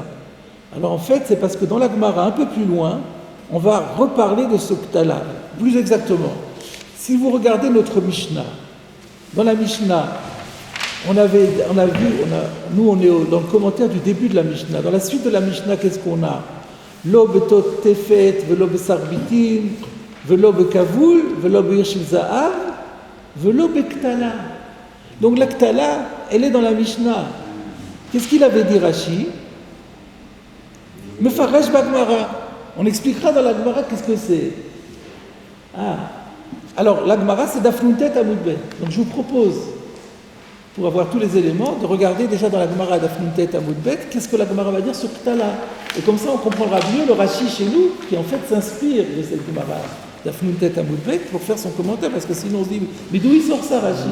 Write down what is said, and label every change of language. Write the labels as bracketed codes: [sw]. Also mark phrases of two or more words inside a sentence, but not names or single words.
[fr] Alors, en fait, c'est parce que dans la Gemara, un peu plus loin, on va reparler de ce Ktala. Plus exactement. Si vous regardez notre Mishnah, dans la Mishnah, on est dans le commentaire du début de la Mishnah. Dans la suite de la Mishnah, qu'est-ce qu'on a? [he] לא בטוטפת, ולא בסנבוטין, ולא בכבול, ולא בעיר של זהב, ולא בקטלא. [fr] Donc la ktala, elle est dans la Mishnah. Qu'est-ce qu'il avait dit Rashi? [he] מפרש בגמרא. [fr] On expliquera dans la Gemara qu'est-ce que c'est. Alors la Gemara, c'est [he] דף נ"ט עמוד ב. [fr] Donc je vous propose, pour avoir tous les éléments, de regarder déjà dans la Gemara [he] דף נ"ט עמוד ב, [fr] qu'est-ce que la Gemara va dire sur Ktala. Et comme ça, on comprendra mieux le Rashi chez nous, qui en fait s'inspire de cette Gemara [he] דף נ"ט עמוד ב [fr] pour faire son commentaire, parce que sinon on se dit, mais d'où il sort ça, Rashi?